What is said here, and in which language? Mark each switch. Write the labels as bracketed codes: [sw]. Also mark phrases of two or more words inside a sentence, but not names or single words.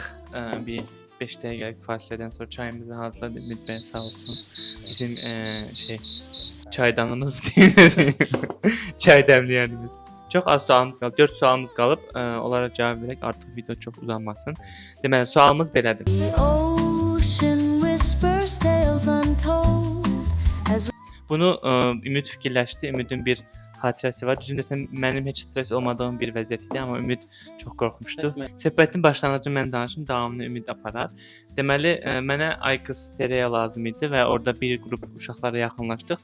[az] Bir 5 dəqiqəlik fasilədən sonra çayımızı hazırladı. Ümid bəy sağ olsun. Bizim çaydanımız deyil. Çay dəmləyənimiz. Çox az sualımız qalıb. 4 sualımız qalıb. Onlara cavab verək. Artıq video çox uzanmasın. Deməli, sualımız belədir. [en] Ocean whispers tales untold. [az] Bunu Ümid fikirləşdi. Ümidin bir xatirəsi var. Düzün desəm mənim heç stres olmadığım bir vəziyyət idi, amma Ümid çox qorxmuşdu. Söhbətin başlanğıcını mən danışım, davamını Ümid aparar. Deməli, mənə Aykız Tereya lazım idi və orada bir qrup uşaqlara yaxınlaşdıq.